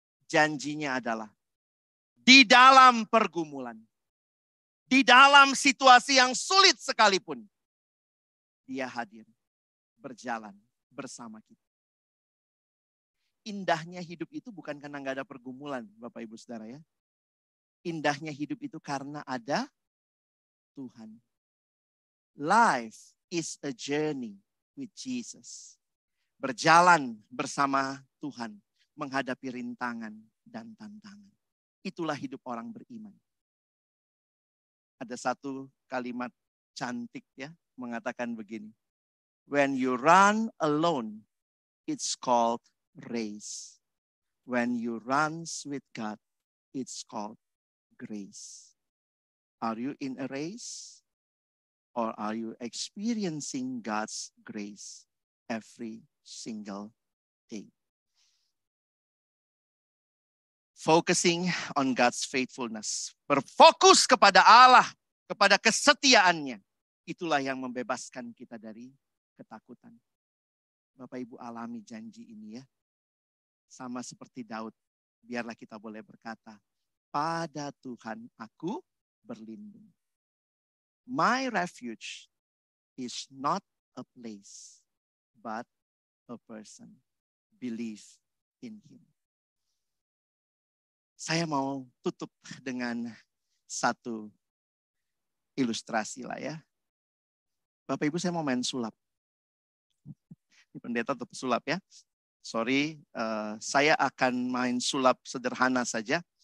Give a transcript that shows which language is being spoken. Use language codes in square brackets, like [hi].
[id] Janjinya adalah di dalam pergumulan, di dalam situasi yang sulit sekalipun, dia hadir, berjalan bersama kita. Indahnya hidup itu bukan karena nggak ada pergumulan, Bapak Ibu Saudara ya. Indahnya hidup itu karena ada Tuhan. [en] Life is a journey with Jesus. [id] Berjalan bersama Tuhan, menghadapi rintangan dan tantangan. Itulah hidup orang beriman. Ada satu kalimat cantik ya, mengatakan begini. [en] When you run alone, it's called race. When you run with God, it's called grace. Are you in a race? Or are you experiencing God's grace every single day? Focusing on God's faithfulness. [id] Berfokus kepada Allah, kepada kesetiaannya. Itulah yang membebaskan kita dari ketakutan. Bapak Ibu alami janji ini ya. Sama seperti Daud. Biarlah kita boleh berkata, pada Tuhan aku berlindung. [en] My refuge is not a place, but a person. Believe in him. [id] Saya mau tutup dengan satu ilustrasi lah ya. Bapak Ibu saya mau main sulap. Ini pendeta tetap sulap ya. Sorry, saya akan main sulap sederhana saja.